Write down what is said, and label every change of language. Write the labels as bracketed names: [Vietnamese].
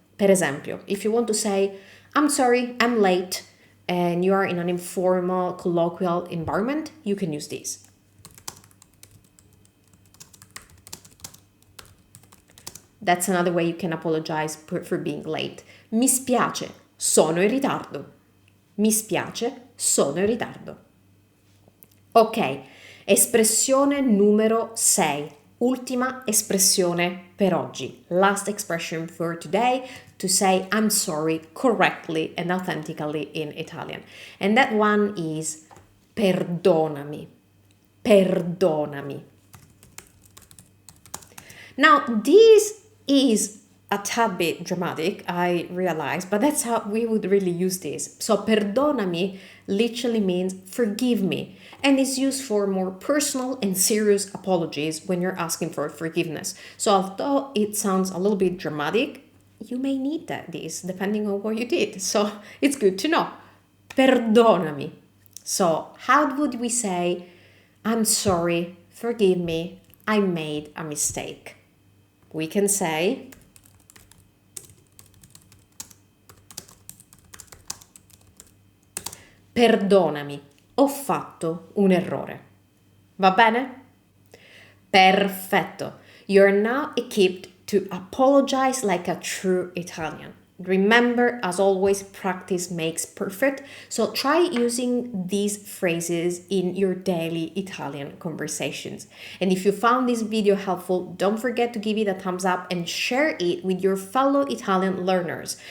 [Italian] Per esempio, [English] if you want to say, I'm sorry, I'm late, and you are in an informal, colloquial environment, you can use this. That's another way you can apologize for being late. [Italian] Mi spiace, sono in ritardo. Mi spiace, sono in ritardo. Ok, espressione numero 6. Ultima espressione per oggi. [English] Last expression for today to say I'm sorry correctly and authentically in Italian. And that one is perdonami. Perdonami. Now, this is a tad bit dramatic, I realize, but that's how we would really use this. So perdonami literally means forgive me, and is used for more personal and serious apologies when you're asking for forgiveness. So although it sounds a little bit dramatic, you may need this depending on what you did. So it's good to know. Perdonami. So how would we say, I'm sorry, forgive me, I made a mistake? We can say, [Italian] perdonami, ho fatto un errore. Va bene? Perfetto. [English] You're now equipped to apologize like a true Italian. Remember, as always, practice makes perfect. So try using these phrases in your daily Italian conversations. And if you found this video helpful, don't forget to give it a thumbs up and share it with your fellow Italian learners.